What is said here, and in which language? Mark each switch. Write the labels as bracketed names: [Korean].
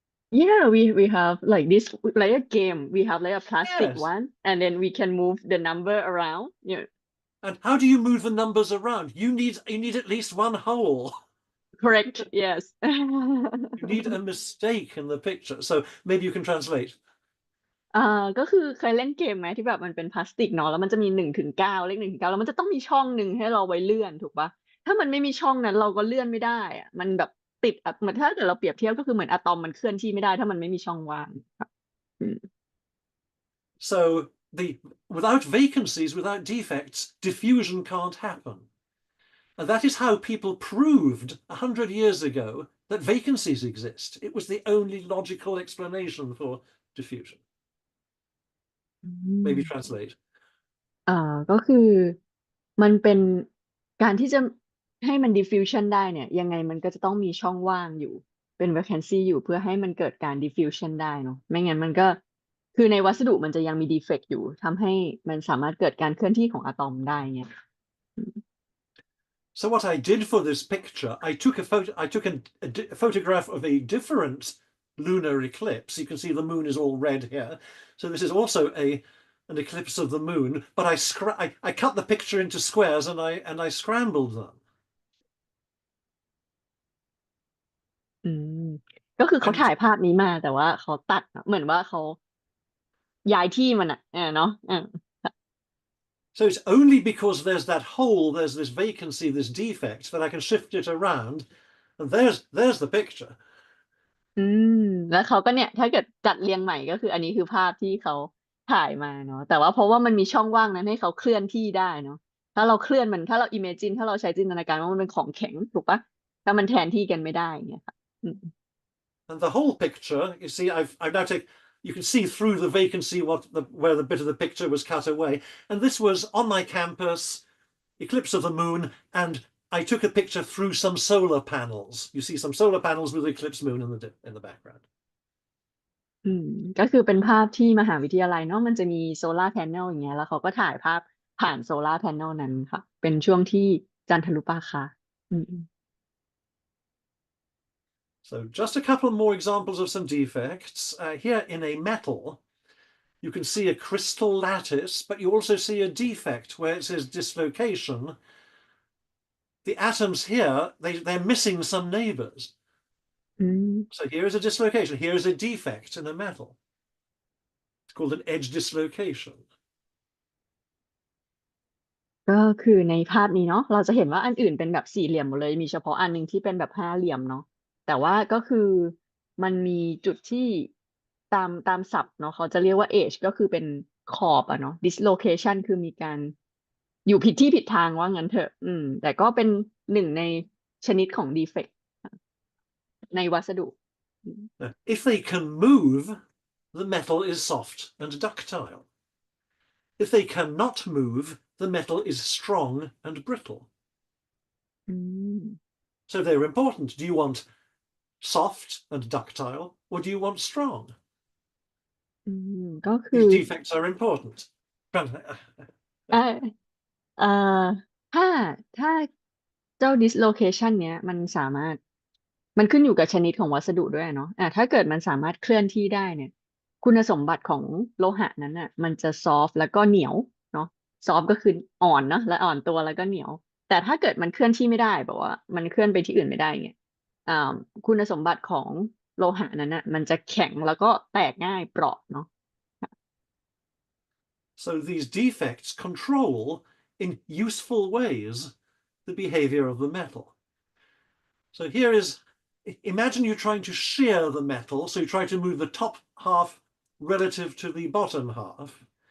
[English] Yeah, we have like this like a game. We have like a plastic Yes. one, and then we can move the number around. Yeah, And how do you move the numbers around? You need at least one hole. correct. Yes. You need a mistake in the picture. So maybe you can translate. [Thai] ก็คือเคยเล่นเกมไหมที่แบบมันเป็นพลาสติกเนาะแล้วมันจะมี1 ถึง 9เลข1 ถึง 9แล้วมันจะต้องมีช่องหนึ่งให้เราไว้เลื่อนถูกปะถ้ามันไม่มีช่องนั้นเราก็เลื่อนไม่ได้อะมันแบบติดอะเหมือนถ้าเกิดเราเปรียบเทียบก็คือเหมือนอะตอมมันเคลื่อนที่ไม่ได้ถ้ามันไม่มีช่องว่างค่ะอืม [English] So without vacancies, without defects, diffusion can't happen. And that is how people proved 100 years ago that vacancies exist. It was the only logical explanation for diffusion. อื Maybe ม translate. [Thai] ก็คือมันเป็นการที่จะให้มัน diffusion ได้เนี่ยยังไงมันก็จะต้องมีช่องว่างอยู่เป็น vacancy อยู่เพื่อให้มันเกิดการ diffusion ได้เนาะไม่งั้นมันก็คือในวัสดุมันจะยังมี defect อยู่ทำให้มันสามารถเกิดการเคลื่อนที่ของอะตอมได้เนี่ย [English] So what I did for this picture, I took a photograph of a different lunar eclipse. You can see the moon is all red here. So this is also a an eclipse of the moon, but I cut the picture into squares and I scrambled them. [Thai] อืมก็คือเขา [English] And [Thai] ถ่ายภาพนี้มาแต่ว่าเขาตัดเหมือนว่าเขาย้ายที่มันอ่ะเนาะ [English] so it's only because there's that hole, there's this vacancy, this defect, that I can shift it around, and there's the picture. [Thai] อืมแล้วเขาก็เนี่ยถ้าเกิดจัดเรียงใหม่ก็คืออันนี้คือภาพที่เขาถ่ายมาเนาะแต่ว่าเพราะว่ามันมีช่องว่างนั้นให้เขาเคลื่อนที่ได้เนาะถ้าเราเคลื่อนมันถ้าเราอิเมจินถ้าเราใช้จินตนาการว่ามันเป็นของแข็งถูกปะถ้ามันแทนที่กันไม่ได้อย่างเงี้ยค่ะอืม [English] And the whole picture, you see, I've now taken, you can see through the vacancy where the bit of the picture was cut away. And this was on my campus, eclipse of the moon, and I took a picture through some solar panels. You see some solar panels with the eclipse moon in the background. [Thai] อืมก็คือเป็นภาพที่มหาวิทยาลัยเนาะมันจะมีโซลาร์แผงอย่างเงี้ยแล้วเขาก็ถ่ายภาพผ่านโซลาร์แผงนั้นค่ะเป็นช่วงที่จันทรุปราคาอืม [English] So just a couple more examples of some defects. Here in a metal, you can see a crystal lattice, but you also see a defect where it says dislocation. The atoms here, they're missing some neighbors. อืม So here is a dislocation. Here is a defect in a metal. It's called an edge dislocation. [Thai] ก็คือในภาพนี้เนาะเราจะเห็นว่าอันอื่นเป็นแบบสี่เหลี่ยมหมดเลยมีเฉพาะอันหนึงที่เป็นแบบห้าเหลี่ยมเนาะแต่ว่าก็คือมันมีจุดที่ตามศัพท์เนาะเขาจะเรียกว่า edge ก็คือเป็นขอบอะเนาะ dislocation คือมีการอยู่ผิดที่ผิดทางว่างั้นเถอะแต่ก็เป็นหนึ่งในชนิดของ defect ในวัสดุอืม [English] Now, if they can move, the metal is soft and ductile. If they cannot move, the metal is strong and brittle. อืม So they're important. Do you want soft and ductile, or do you want strong? [Thai] อืมก็คือ [English] These defects are important. [Thai] เออ เอ่อถ้าถ้าเจ้า dislocation เนี้ยมันสามารถมันขึ้นอยู่กับชนิดของวัสดุด้วยเนาะถ้าเกิดมันสามารถเคลื่อนที่ได้เนี่ยคุณสมบัติของโลหะนั้นอ่ะมันจะ soft แล้วก็เหนียวเนาะ soft ก็คืออ่อนเนาะและอ่อนตัวแล้วก็เหนียวแต่ถ้าเกิดมันเคลื่อนที่ไม่ได้แบบว่ามันเคลื่อนไปที่อื่นไม่ได้เนี่ยอ่าคุณสมบัติของโลหะนั้นอ่ะมันจะแข็งแล้วก็แตกง่ายเปราะเนาะ [English] So these defects control, in useful ways, the behavior of the metal. So here is, imagine you're trying to shear the metal, so you try to move the top half relative to the bottom half.